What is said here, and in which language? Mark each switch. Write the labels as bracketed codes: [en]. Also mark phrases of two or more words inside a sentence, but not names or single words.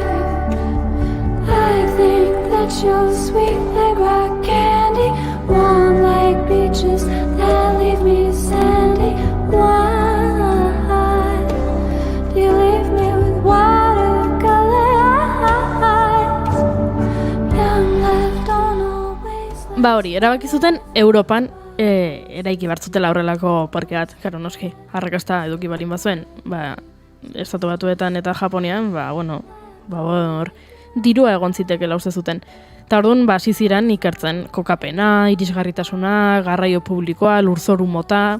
[en] I think that you're sweet like rock candy, warm like beaches that leave me sandy. Why do you leave me with watercolor eyes? Young love don't always. [eu] Hori, erabaki zuten Europan eraiki bartzutela horrelako parke bat, karo noski, arrakasta eduki balin bazuen, Estatu Batuetan eta Japonian, dirua egon zitekela uste zuten. Eta orduan, hasi ziren ikertzen kokapena, irisgarritasuna, garraio publikoa, lurzoru mota.